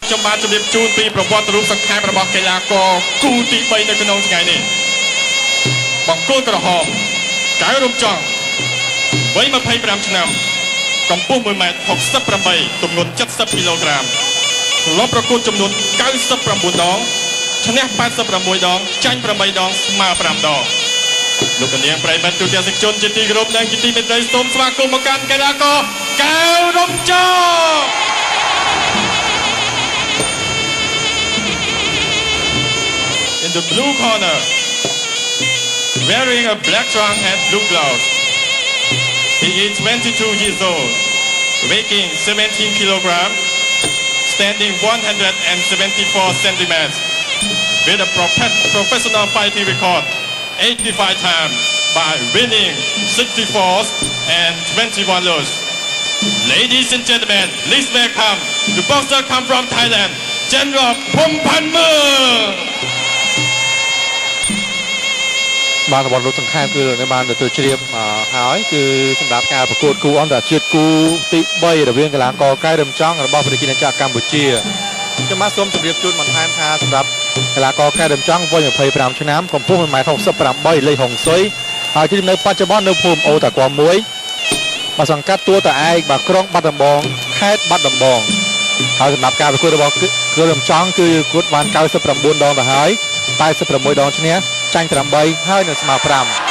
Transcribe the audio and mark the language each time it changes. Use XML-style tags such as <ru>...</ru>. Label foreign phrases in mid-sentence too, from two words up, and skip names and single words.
<km>ចំបានជម្រាបជូនពីប្រវត្តិរូបសង្ខេបរបស់កីឡាករគូទី3នៅក្នុងថ្ងៃនេះបង្គោលក្រហមកៅរំចង់វ័យ25ឆ្នាំកម្ពស់1.68 ម៉ែត្រទម្ងន់70 គីឡូក្រាមធ្លាប់ប្រកួតចំនួន99ដងឈ្នះ86ដងចាញ់8ដងស្មើ5ដងលោកកញ្ញាប្រិយមិត្តទូទាំងសិស្សជនជាទីគោរពនិងជាទីមេត្រីសូមស្វាគមន៍មកកាន់កីឡាករកៅរំចង់</km> <en>In the blue corner wearing a black trunk and blue gloves he is 22 years old weighing 17 kilograms standing 174 centimeters with a professional fighting record 85 times by winning 64 and 21 losses. Ladies and gentlemen, please welcome the boxer come from Thailand, General Phumpanmurng.</en> <km>បានរបស់លោកសង្ខេបគឺនៅបានទទួលជ្រាបហើយគឺសម្រាប់ការប្រកួតគូអន្តរជាតិគូទី3រវាងកីឡាករកៅរំ ចង់របស់ប្រជាជាតិកម្ពុជាខ្ញុំបាទសូមជម្រាបជូនបន្ថែមថាសម្រាប់កីឡាករកៅរំចង់វ័យ25ឆ្នាំកម្ពស់ 1.68 ម៉ែត្រលេខហុងស៊ុយហើយគឺនៅបច្ចុប្បន្ននៅភូមិអូតាគម1បាទសង្កាត់ទួលតាឯកបាទក្រុងបាត់ដំបងខេត្តបាត់ដំបងហើយសម្រាប់ការប្រកួតរបស់កៅរំចង់គឺប្រកួតបាន99ដងទៅហើយ86ដងឈ្នះចាញ់8ហើយនៅស្មើ5</km>